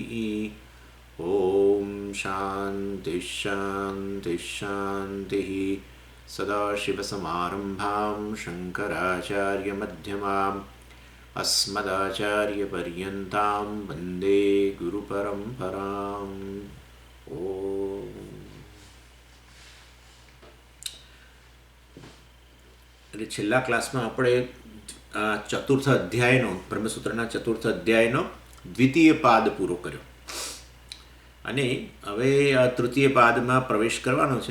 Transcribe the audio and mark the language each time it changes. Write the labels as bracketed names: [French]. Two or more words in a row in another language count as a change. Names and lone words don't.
[Sanskrit] ॐ शान्ति शान्ति शान्तिः। सदाशिवसमारम्भां शङ्कराचार्यमध्यमाम् अस्मदाचार्यपर्यन्तां वन्दे गुरुपरम्पराम्। [Gujarati] એટલે છેલ્લા ક્લાસમાં આપણે ચતુર્થ અધ્યાયનો બ્રહ્મસૂત્રના ચતુર્થ અધ્યાયનો દ્વિતીય પાદ પૂરો કર્યો અને હવે આ તૃતીય પાદમાં પ્રવેશ કરવાનો છે.